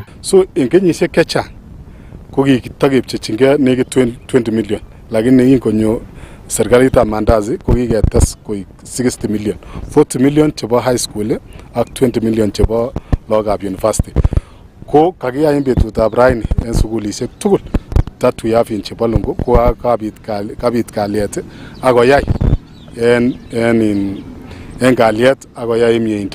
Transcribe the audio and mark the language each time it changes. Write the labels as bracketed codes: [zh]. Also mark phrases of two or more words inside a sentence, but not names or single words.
[kln] So en kenyisiek chechang ko kikitokepchechingei nekit 20 million lakini ingonyo serikalitab Mandazi ko kiketes koik 60 million, 40 million chebo [en] high school [kln] ak 20 million chebo lagokab university. Ko kakiyai en betutab raini en sukulisiek tugul tatuyaf en Jibalongo ko kabit kalyet akoyai en kalyet akoyai mieindo.